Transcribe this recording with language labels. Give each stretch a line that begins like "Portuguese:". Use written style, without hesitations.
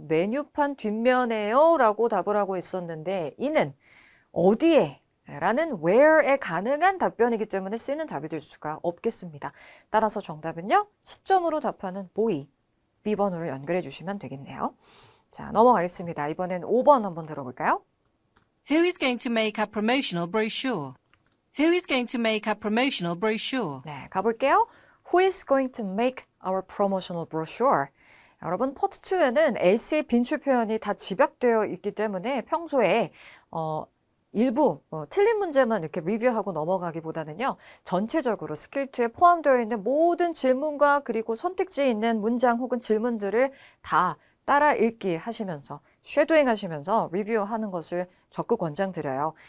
Korean: 메뉴판 뒷면에요 라고 답을 하고 있었는데 이는 어디에 라는 where에 가능한 답변이기 때문에 C는 답이 될 수가 없겠습니다. 따라서 정답은요. 시점으로 답하는 boy, B번으로 연결해 주시면 되겠네요. 자, 넘어가겠습니다. 이번엔 5번 한번 들어볼까요?
English: Who is going to make our promotional brochure? Who is going to make our promotional brochure?
Korean: 네, 가볼게요.
English: Who is going to make our promotional brochure?
Korean: 여러분, 파트 2에는 else의 빈출 표현이 다 집약되어 있기 때문에 평소에 일부 틀린 문제만 이렇게 리뷰하고 넘어가기보다는요. 전체적으로 스킬2에 포함되어 있는 모든 질문과 그리고 선택지에 있는 문장 혹은 질문들을 다 따라 읽기 하시면서 쉐도잉 하시면서 리뷰하는 것을 적극 권장드려요.